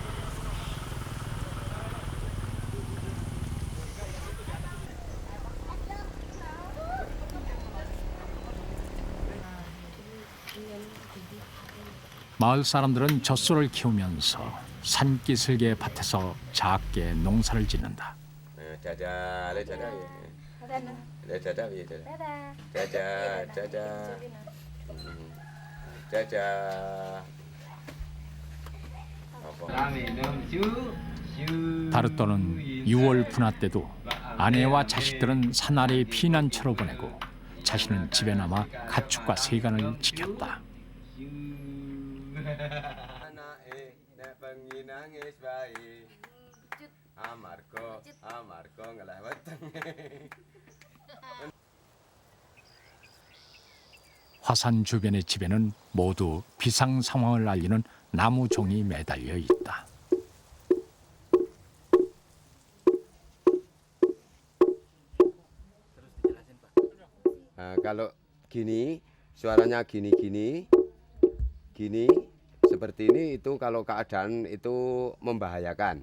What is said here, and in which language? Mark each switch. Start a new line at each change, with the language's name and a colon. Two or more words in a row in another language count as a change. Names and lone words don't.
Korean: 마을 사람들은 젖소를 키우면서 산기슭의 밭에서 작게 농사를 짓는다.
Javanese: Dadah piye dadah? Dadah. Dadah, dadah. Dadah.
Korean: 다르또는 6월 분화 때도 아내와 자식들은 산 아래에 피난처로 보내고 자신은 집에 남아 가축과 세간을 지켰다.
Javanese: Anake nek bengi nangis bae. Amarga ngeleh wetenge.
Korean: 화산 주변의 집에는 모두 비상 상황을 알리는 나무 종이 매달려 있다.
Indonesian: Kalau gini, suaranya gini seperti ini itu kalau keadaan itu membahayakan.